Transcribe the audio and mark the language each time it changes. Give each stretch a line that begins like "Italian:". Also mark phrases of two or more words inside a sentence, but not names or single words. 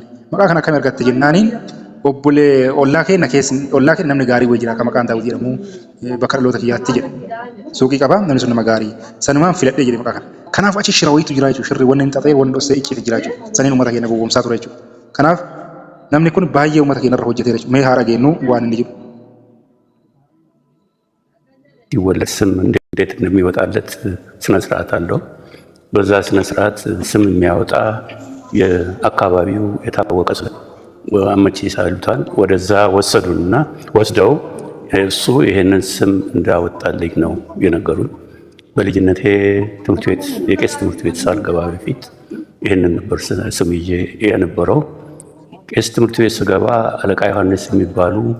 Oromo: Maqaa kana akkamiin argatte jennaaniin obbolee ollaa keenya namni gaarii wayii jira kan maqaan Daawud jedhamu bakka dhaloota kiyyaatti jedhe. Suuqii qaba namni sun nama gaarii. Sanumaan filadhee jedhe maqaa kana. Kanaaf achi shira wayiitu jira jechuudha. Shirri wanni hin xaxee wanni dhossee icciitu jira jechuudha. Saniin uummata keenya gowwoomsaa ture jechuudha. Kanaaf namni kun baay'ee uummata keenya irra hojjetee jechuudha. Mee haara geennu waan inni jedhu.
Amharic: ሲወለድ ስም እንዴት እንደሚወጣለት ስነ ስርዓት አለው። በዛ ስነ ስርዓት ስም የሚያወጣ የአካባቢው የታወቀ ሰው አመቺሳ ይሉታል። ወደዛ ወሰዱንና ወስደው እሱ ይሄንን ስም እንዳወጣልኝ ነው የነገሩን። በልጅነቴ ትምህርት ቤት የቄስ ትምህርት ቤት ሳልገባ በፊት ይሄንን ነበር ስም ይዤ የነበረው። ቄስ ትምህርት ቤት ስገባ አለቃ ዮሐንስ የሚባሉ